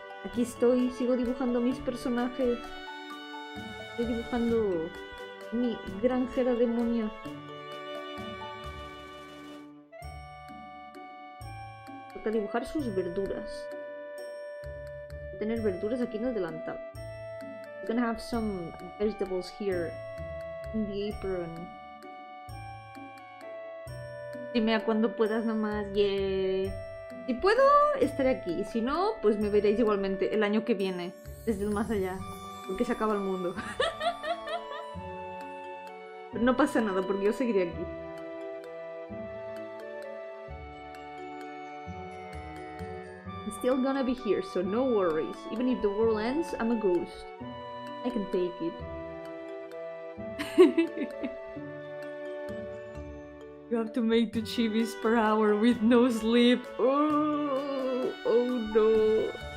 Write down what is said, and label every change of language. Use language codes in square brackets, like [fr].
[es] Aquí estoy, sigo dibujando mis personajes. Estoy dibujando mi granjera demonia. Toca dibujar sus verduras. Voy a tener verduras aquí en el delantal. [en] I'm gonna have some vegetables here in the apron. [es] Dime a cuando puedas nomás, yeah. Si puedo, estaré aquí. Si no, pues me veréis igualmente el año que viene, desde el más allá. Porque se acaba el mundo. Pero no pasa nada, porque yo seguiré aquí. [en] I'm still gonna be here, so no worries. Even if the world ends, I'm a ghost. I can take it. You have to make 2 chibis per hour with no sleep. Oh no.